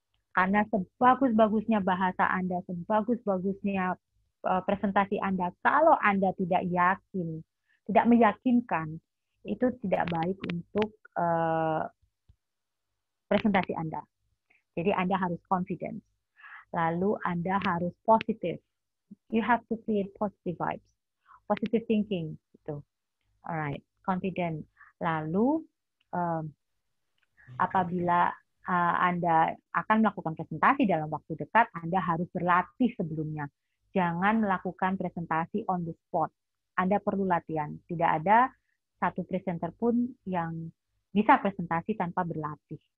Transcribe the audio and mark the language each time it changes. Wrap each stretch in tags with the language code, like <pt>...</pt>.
<id>Karena sebagus-bagusnya bahasa Anda, sebagus-bagusnya presentasi Anda, kalau Anda tidak yakin, tidak meyakinkan, itu tidak baik untuk presentasi Anda. Jadi Anda harus confident. Lalu Anda harus positif.</id> <en>You have to create positive vibes. Positive thinking. Gitu. Alright, confident.</en> <id>Lalu apabila Anda akan melakukan presentasi dalam waktu dekat, Anda harus berlatih sebelumnya. Jangan melakukan presentasi</id> <en>on the spot.</en> <id>Anda perlu latihan. Tidak ada satu presenter pun yang bisa presentasi tanpa berlatih.</id>